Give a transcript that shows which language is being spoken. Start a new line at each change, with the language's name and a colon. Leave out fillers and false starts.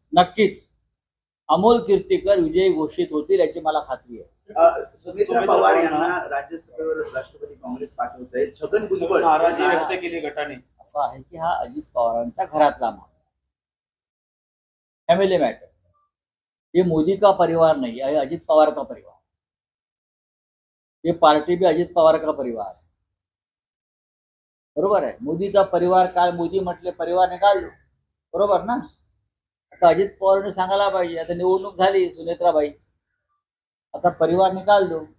Marathi: नक्कीच अमोल कीर्तिकर विजयी घोषित होतील याची मला खात्री आहे। सुमित्रा पवार यांना राज्यसभेवर राष्ट्रवादी काँग्रेस पाठवत आहे। छगन भुजबळ नाराजी व्यक्त केली गटाने। असं आहे की हा अजित पवारांच्या घरातला मामला, फॅमिली मॅटर।
Hindi: ये मोदी का परिवार नहीं है, अजित पवार का परिवार। ये पार्टी भी अजित पवार का परिवार, बरोबर आहे।
Marathi: मोदीचा परिवार काय, मोदी म्हटले परिवार निकाल दो, बरोबर ना? आता अजित पवारांनी सांगायला पाहिजे, आता निवडणूक झाली सुनेत्राबाई, आता परिवार निकाल दो।